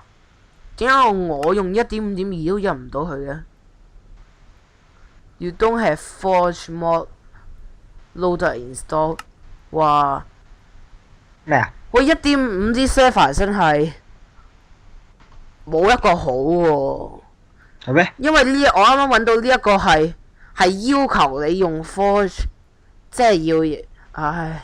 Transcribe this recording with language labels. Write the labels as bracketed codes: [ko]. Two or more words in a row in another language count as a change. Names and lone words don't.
[yue] 點解我用1.5.2都入唔到去嘅 ？ [en] You don't have Forge mod loader installed。哇！ [yue] 咩啊？喂，1.5啲 server 真係冇一個好喎。係咩？因為我啱啱揾到呢一個係要求你用 Forge，即係要唉。